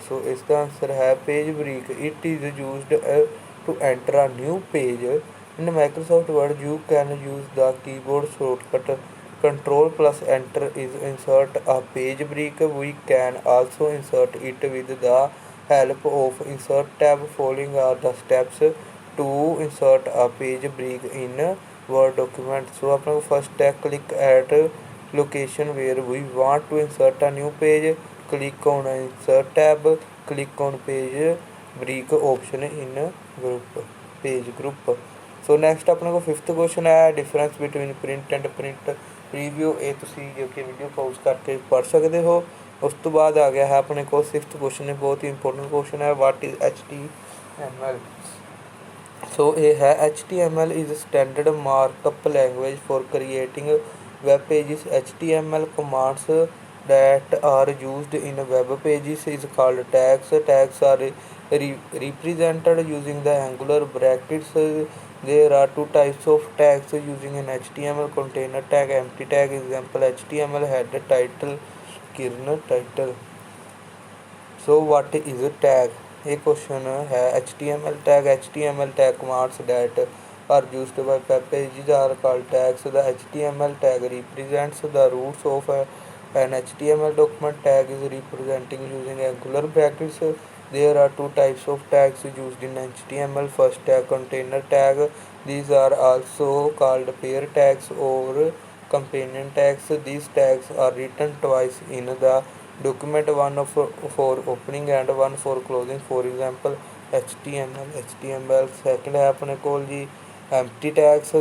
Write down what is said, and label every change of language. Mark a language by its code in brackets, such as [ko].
[en] So इसका answer है page break it is used to enter a new page in Microsoft Word. You can use the keyboard shortcut control plus enter is insert a page break. We can also insert it with the help of insert tab. Following are the steps to insert a page break in Word document. So [hi] अपने को [en] first [hi] है [en] click at location where we want to insert a new page. Click on insert tab. Click on page break option in group page group. So next [hi] अपने को [en] fifth question [hi] है [en] difference between print and print preview. [hi] ये तुसी जो कि video pause करके पढ़ सकते हो. उस तो बाद आ गया है अपने को सिक्स्थ क्वेश्चन है बहुत ही इंपॉर्टेंट क्वेश्चन है [en] What is HTML. [hi] सो ये है [en] HTML is standard markup language for creating web pages. HTML commands that are used in web pages is called tags. Tags are represented using the angular brackets. There are two types of tags using in HTML: container tag, empty tag. Example HTML header, title, kernel title. So what is a tag? A question [hi] है [en] HTML tag. HTML tag commands that are used by web pages are called tags. The HTML tag represents the roots of an HTML document. Tag is representing using angular brackets. There are two types of tags used in HTML. First tag container tag. These are also called pair tags or companion tags. These tags are written twice in the document, one for opening and one for closing. For example HTML. [hi] Second है अपने को जी empty tags.